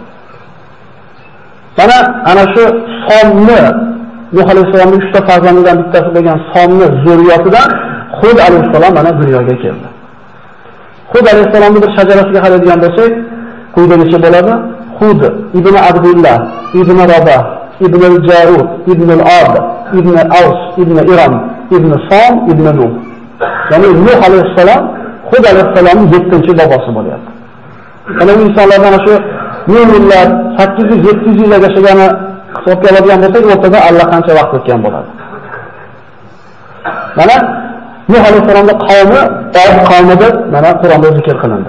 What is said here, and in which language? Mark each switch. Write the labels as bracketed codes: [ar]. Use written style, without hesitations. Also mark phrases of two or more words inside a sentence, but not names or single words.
[uz] Ana shu Somni, Nuh alayhissalomning 3 ta farzandidan bittasi bo'lgan Somni zurriyatidan Hud alayhissalom mana dunyoga keldi. Hud alayhissalomning bir shajarasiga qaraydigan bo'lsak, quyidagicha bo'ladi: Hud ibn Abdullah ibn Rabah ibn al-Jarud ibn al-Ad ibn Aws ibn Iram ibn Som ibn Nuh. Ya'ni Nuh alayhissalom Hud alayhissalomning 7-bobosi bo'lyapti. Ana bu insonlardan shu millionlar 800-700 yil yashagani hisobga oladigan bo'lsak, o'rtada allaqancha vaqt o'tgan bo'ladi. Mana Nuh alayhissalomning qavmi Od qavmi deb mana Qur'onda zikr qilindi.